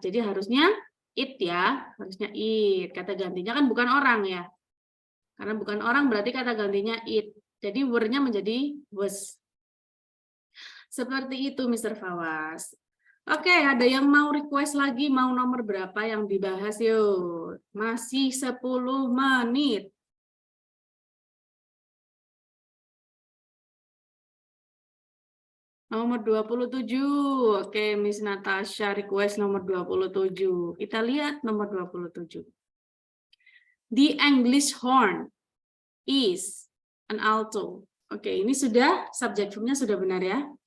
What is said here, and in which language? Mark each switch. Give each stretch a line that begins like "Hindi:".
Indonesian: Jadi harusnya it ya, harusnya it. Kata gantinya kan bukan orang ya. Karena bukan orang berarti kata gantinya it. Jadi were-nya menjadi was. Seperti itu Mr. Fawaz. Oke, ada yang mau request lagi, mau nomor berapa yang dibahas yuk. Masih 10 menit. Nomor 27. Oke, Miss Natasha request nomor 27. Kita lihat nomor 27.
English: The English horn is an alto.
Indonesian: Oke, ini sudah subject verb-nya sudah benar ya.